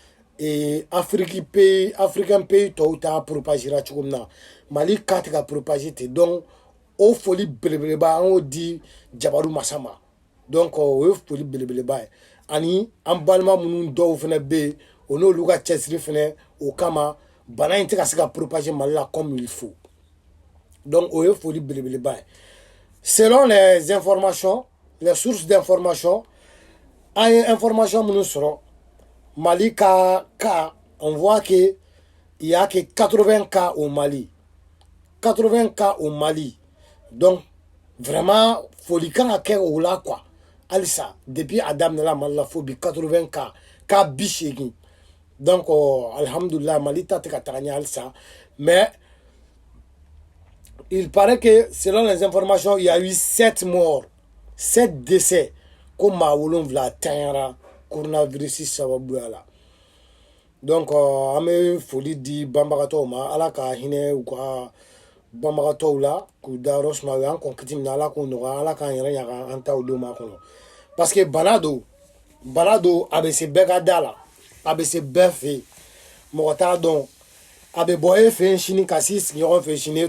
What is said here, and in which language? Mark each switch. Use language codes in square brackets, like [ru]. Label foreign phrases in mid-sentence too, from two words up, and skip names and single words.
[fr] africain pays [bm] tɔw ta propagera cogo min na Mali ka tɛ ka propager ten donc o foli belebeleba an y'o di Jabaru masa ma donc o ye foli belebeleba ye ani an balima minnu dɔw fana bɛ yen o n'olu ka cɛsiri fana o kama bana in tɛ ka se ka propager Mali [fr] la comme il faut donc [bm] o ye foli belebeleba ye [fr] selon les informations les sources d'information an [bm] ye information minnu sɔrɔ Mali ka [fr] cas on voit que il y a que 80 cas au Mali [bm] 80 cas au Mali [fr] donc vraiment [bm] foli kan ka kɛ o la quoi alisa depuis a daminɛla Mali la fo bi 80 cas cas 80 donc alhamdulillah Mali ta tɛ ka taga ɲɛ alisa mais [fr] il paraît que selon les informations il y a eu 7 morts 7 décès [bm] ko maa 7 tanyara coronavirus sababuya la donc an bɛ foli di banbagatɔw ma Ala ka hinɛ u ka banbagatɔw la k'u dayɔrɔ suma u y'an kɔn kiti min na Ala k'o nɔgɔya Ala k'an yɛrɛ ɲaga an taw don ma kɔnɔ [fr] parce que [bm] bana don a bɛ se bɛɛ ka da la a bɛ se bɛɛ fɛ yen mɔgɔ t'a dɔn a bɛ bɔ e fɛ yen sini ka s'i sigiɲɔgɔn fɛ sini e